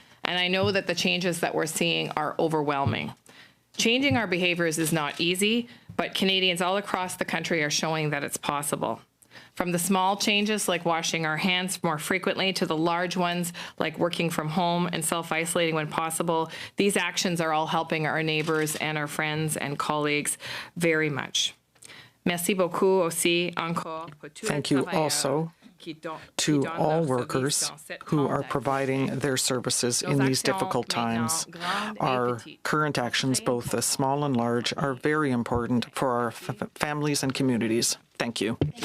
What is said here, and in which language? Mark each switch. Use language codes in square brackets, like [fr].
[en] And I know that the changes that we're seeing are overwhelming. Changing our behaviors is not easy, but Canadians all across the country are showing that it's possible. From the small changes like washing our hands more frequently to the large ones like working from home and self-isolating when possible, these actions are all helping our neighbors and our friends and colleagues very much. [fr] Merci beaucoup aussi encore pour tous les [en] Thank you [fr] travailleurs [en] also to all workers who are providing their services in these difficult times. Our current actions, both the small and large, are very important for our families and communities. Thank you.